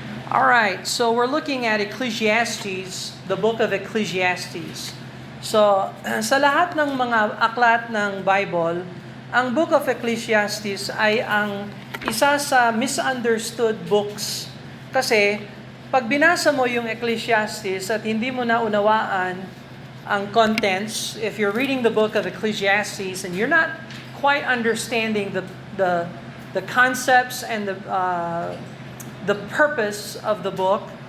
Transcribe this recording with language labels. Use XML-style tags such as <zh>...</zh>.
<en>All right, so we're looking at Ecclesiastes, the book of Ecclesiastes.</en> <tl>So, sa lahat ng mga aklat ng Bible, ang book of Ecclesiastes ay ang isa sa</tl> <en>misunderstood books.</en> <tl>Kasi, pag binasa mo yung Ecclesiastes at hindi mo naunawaan ang contents,</tl> <en>if you're reading the book of Ecclesiastes and you're not quite understanding the concepts and the purpose of the book,</en>